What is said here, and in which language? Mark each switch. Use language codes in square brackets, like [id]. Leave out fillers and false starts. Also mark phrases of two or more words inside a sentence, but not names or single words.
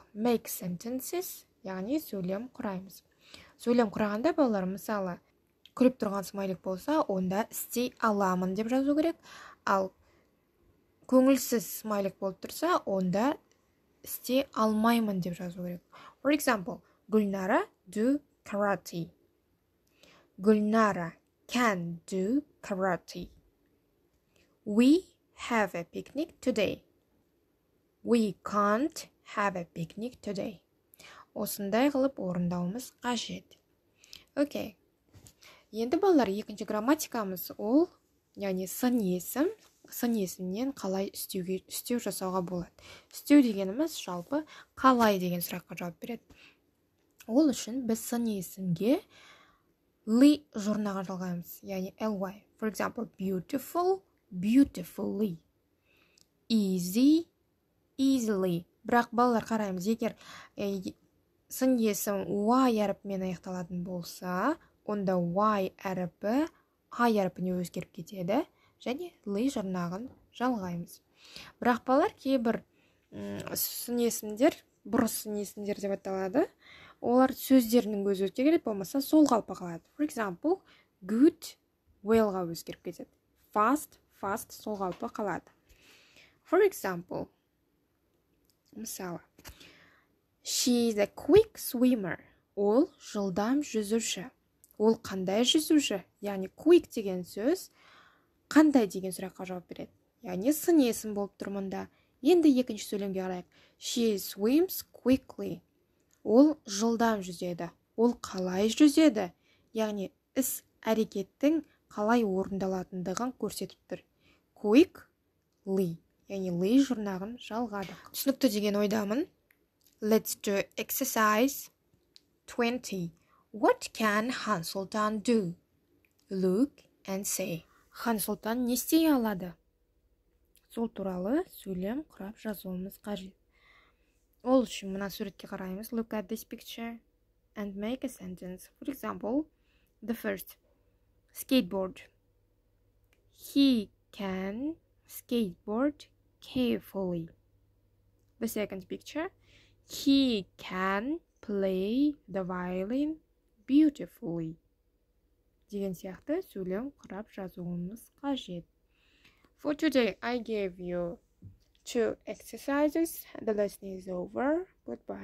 [en] Make sentences, [kk] яғни сөйлем құраймыз. Сөйлем құрағанда, балалар, мысалы, күліп тұрған смайлик болса, онда істей аламын деп жазу керек. Ал көңілсіз смайлик болып тұрса, онда істей алмаймын деп жазу керек. [en] For example, Gulnara do karate. Gulnara can do karate. We have a picnic today. We can't have a picnic today. [kk] Осындай қылып орындауымыз қажет. Окей. Енді балалар, екінші грамматикамыз ол, яғни сын есімнен қалай істеу жасауға болады. Істеу дегеніміз жалпы қалай деген сұраққа жауап береді. Ол үшін біз сын есімге ли жұрнағын жалғаймыз, яғни ly. [en] For example, beautiful, beautifully. Easy, easily. [kk] Бірақ балалар, қараймыз, егер сын есім y әріпімен аяқталатын болса, онда y әріпі I әріпіне өзгеріп кетеді, және ли жұрнағын жалғаймыз. Бірақ балалар, кейбір сын есімдер, бұрыс сын есімдер деп аталады, олар сөздерінің өзі келеді, болмаса сол қалпы қалады. [en] For example, good, [kk] well-ға өзгеріп кетеді. [en] Fast, fast [kk] сол қалпы қалады. [en] For example, мысалы, she is a quick swimmer. [kk] Ол жылдам жүзуші. Ол қандай жүзуші? Яғни quick деген сөз қандай деген сұраққа жауап береді. Яғни сын есім болып тұр мұнда. Енді екінші сөйлемге қарайық. [en] She swims quickly. [kk] Ол жылдам жүзеді. Ол қалай жүзеді? Яғни іс әрекеттің қалай орындалатындығын көрсетіп тұр. [en] Quickly. [kk] Яғни ли жұрнағын жалғады. Түсінікті деген ойдамын. [en] Let's do exercise 20. What can Хан Сұлтан do? Look and say. [kk] Хан Сұлтан не істей алады? Сол туралы сөйлем құрап жазуымыз қажет. Ол үшін мына суретке қараймыз. [en] Look at this picture and make a sentence. For example, the first, skateboard. He can skateboard carefully. The second picture, he can play the violin beautifully. [kk] Деген сияқты сөйлем құрап жазуымыз қажет. [en] For today, I gave you 2 exercises. The lesson is over. Goodbye.